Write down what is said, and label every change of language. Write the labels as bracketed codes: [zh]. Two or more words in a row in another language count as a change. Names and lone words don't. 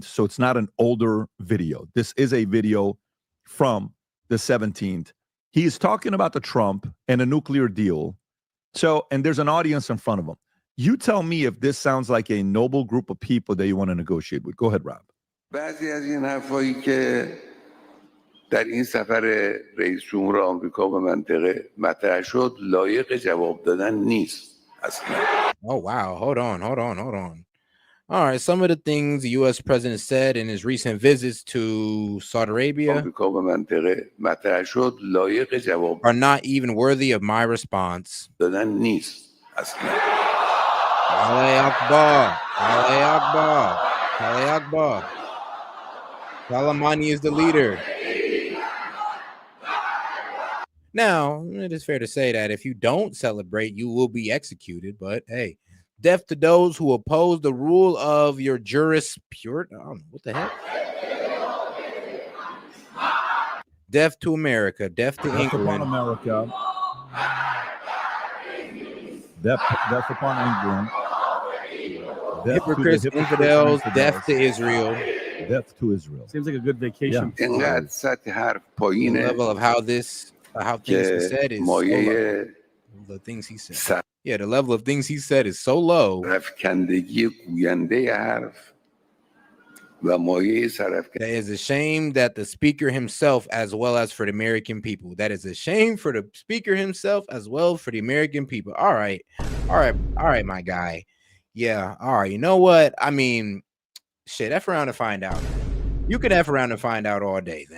[en] So it's not an older video. This is a video from the 17th. He is talking about the Trump and a nuclear deal. So, and there's an audience in front of him. You tell me if this sounds like a noble group of people that you want to negotiate with. Go ahead, Rob. [fa] بعضی از این حرفایی که در این سفر رئیس جمهور آمریکا به منطقه مطرح شد لایق جواب دادن نیست اصلا. [en] Oh, wow. Hold on. All right. Some of the things the U.S. president said in his recent visits to Saudi Arabia [fa] آمریکا به منطقه مطرح شد لایق جواب [en] are not even worthy of my response. [fa] دادن نیست اصلا. [ar] الله أكبر. الله أكبر. الله أكبر. [en] Soleimani is the leader. Now, it is fair to say that if you don't celebrate, you will be executed. But hey, death to those who oppose the rule of your jurisprudence. I don't know what the heck. Death to America. Death to Death upon England. America. Death upon England. Death to the Hypocrites, infidels. Death to Israel. Death to Israel. Seems like a good vacation. [fa] اینقدر سطح حرف [en] The [fa] پایینه [en] level of how things he said is so low. [fa] مایه [en] The things he said. Yeah, the level of things he said is so low. [fa] سرفکندگی گوینده حرف و مایه سرفکندگی. [en] That is a shame that the speaker himself, as well as for the American people. That is a shame for the speaker himself, as well for the American people. All right, my guy. Yeah, all right. You know what? I mean, shit, F around and find out. You could F around and find out all day then.